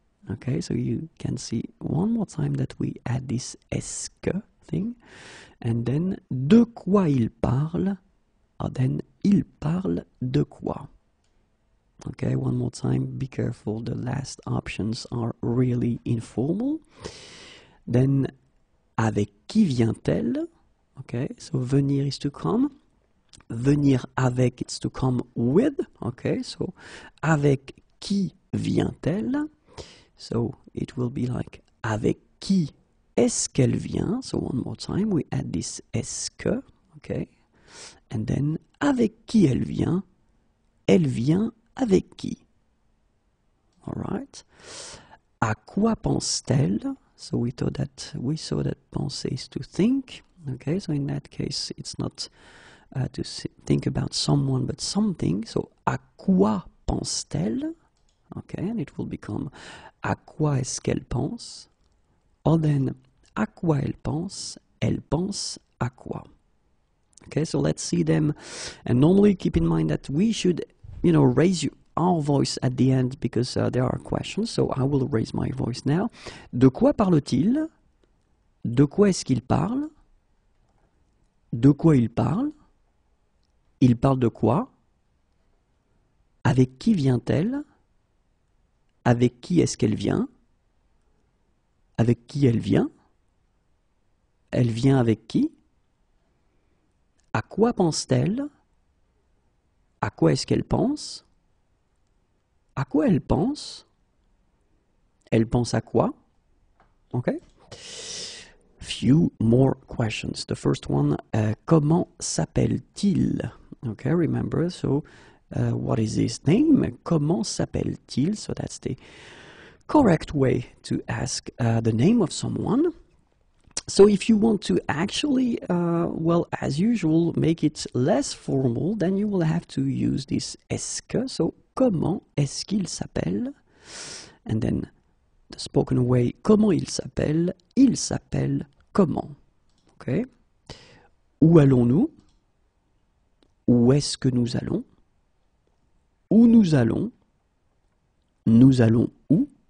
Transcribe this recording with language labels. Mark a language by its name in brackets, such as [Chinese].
[English] Okay, so you can see one more time that we add this est-ce que thing. [French] And then de quoi il parle? Then il parle de quoi? [English] Okay, one more time, be careful, the last options are really informal. [French] Then, avec qui vient-elle? [English] Okay, so venir is to come. [French] Venir avec, [English] it's to come with. [French] Okay, so avec qui vient-elle? So it will be like avec qui est-ce qu'elle vient? [English] So one more time, we add this est-ce que. Okay, and then [French] avec qui elle vient? Elle vient avec qui? All right. À quoi pense-t-elle? [English] So we saw that penser is to think. Okay, so in that case, it's not to think about someone but something. [French] So à quoi pense-t-elle? Okay, and it will become à quoi est-ce qu'elle pense? Or then à quoi elle pense à quoi? [English] Okay, so let's see them. And normally keep in mind that we should, raise our voice at the end because there are questions. So I will raise my voice now. [French] De quoi parle-t-il? De quoi est-ce qu'il parle? De quoi il parle? Il parle de quoi? Avec qui vient-elle? Avec qui est-ce qu'elle vient? Avec qui elle vient? Elle vient avec qui? À quoi pense-t-elle? À quoi est-ce qu'elle pense? À quoi elle pense? Elle pense à quoi? Okay. [English] Few more questions. The first one, [French] comment s'appelle-t-il? [English] Okay, remember, so what is his name? [French] Comment s'appelle-t-il? [English] So that's the correct way to ask the name of someone. So if you want to actually, as usual, make it less formal, then you will have to use this est-ce que. [French] So, comment est-ce qu'il s'appelle? [English] And then the spoken way, [French] comment il s'appelle? Il s'appelle comment? Okay. Où allons-nous? Où est-ce que nous allons? Où nous allons? Nous allons où?